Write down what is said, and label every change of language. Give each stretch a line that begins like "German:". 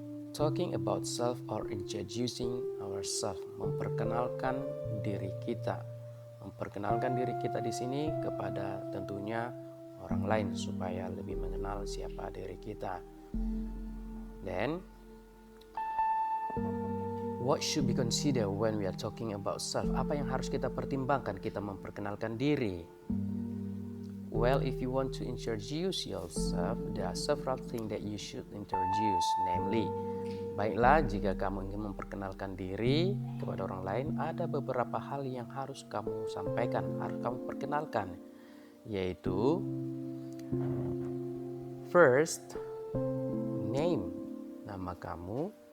English: Talking about self or introducing ourselves,
Indonesian: memperkenalkan diri kita. Memperkenalkan diri kita di sini kepada tentunya orang lain supaya lebih mengenal siapa diri kita.
English: Then, what should be considered when we are talking about self?
Indonesian: Apa yang harus kita pertimbangkan kita memperkenalkan diri?
English: Well, if you want to introduce yourself, there are several things that you should introduce. Namely,
Indonesian: baiklah jika kamu ingin memperkenalkan diri kepada orang lain, ada beberapa hal yang harus kamu sampaikan, harus kamu perkenalkan. Yaitu,
English: first, name,
Indonesian: nama kamu.